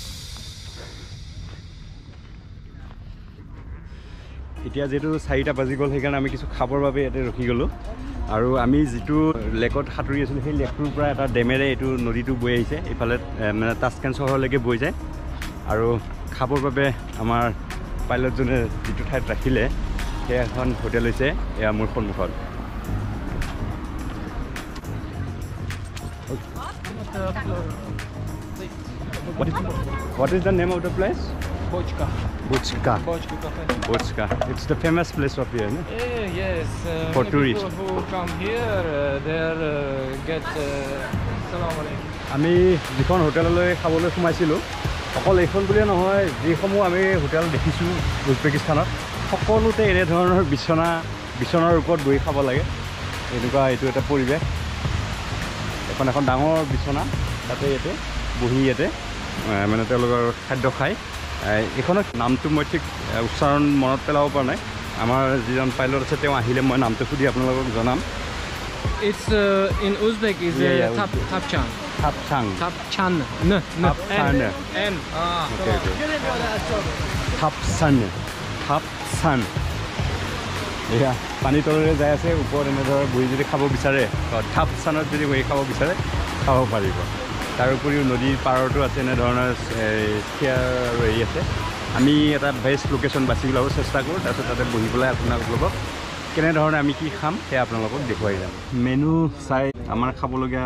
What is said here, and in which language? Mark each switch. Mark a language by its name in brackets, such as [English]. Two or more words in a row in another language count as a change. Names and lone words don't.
[Assamese] এতিয়া যিহেতু 4টা বাজি গ'ল সেইকাৰণে আমি কিছু খাবৰ বাবে ইয়াতে ৰখি গ'লোঁ আৰু আমি যিটো লেকত সাঁতুৰি আছিলোঁ সেই লেকটোৰ পৰা এটা ডেমেৰে এইটো নদীটো বৈ আহিছে এইফালে মানে তাস্কেন চহৰলৈকে বৈ যায় আৰু খাবৰ বাবে আমাৰ পাইলটজনে যিটো ঠাইত ৰাখিলে সেই এখন হোটেল হৈছে এয়া মোৰ সন্মুখত [English] What is the name of the place? Bochka. Bochka. Bochka. It's the famous place of here, no? Yes. For tourists. People who come here, they get [Arabic] salam alaikum. [Assamese] আমি যিখন হোটেললৈ খাবলৈ সোমাইছিলোঁ অকল এইখন বুলিয়ে নহয় যিসমূহ আমি হোটেল দেখিছোঁ উজবেকিস্তানত সকলোতে এনেধৰণৰ বিচনাৰ ওপৰত বহি খাব লাগে এনেকুৱা এইটো এটা পৰিৱেশ এখন ডাঙৰ বিচনা তাতে ইয়াতে বহি ইয়াতে মানে তেওঁলোকৰ খাদ্য খায় এইখনৰ নামটো মই ঠিক উচ্চাৰণ মনত পেলাব পৰা নাই আমাৰ যিজন পাইলট আছে তেওঁ আহিলে মই নামটো সুধি আপোনালোকক জনাম [English] It's in Uzbek is Tapchan. Tapchan. Tapchan. Tapchan. N. Okay. Tapchan. [Assamese] এয়া পানীৰ তলেৰে যাই আছে ওপৰত এনেদৰে বহি যদি খাব বিচাৰে থাপচানত যদি বহি খাব বিচাৰে খাব পাৰিব তাৰ উপৰিও নদীৰ পাৰতো আছে এনেধৰণৰ চেয়াৰ আৰু হেৰি আছে আমি এটা বেষ্ট লোকেশ্যন বাছি ল'ব চেষ্টা কৰোঁ তাৰপিছত তাতে বহি পেলাই আপোনালোকক কেনেধৰণে আমি কি খাম সেয়া আপোনালোকক দেখুৱাই যাম মেনু চাই আমাৰ খাবলগীয়া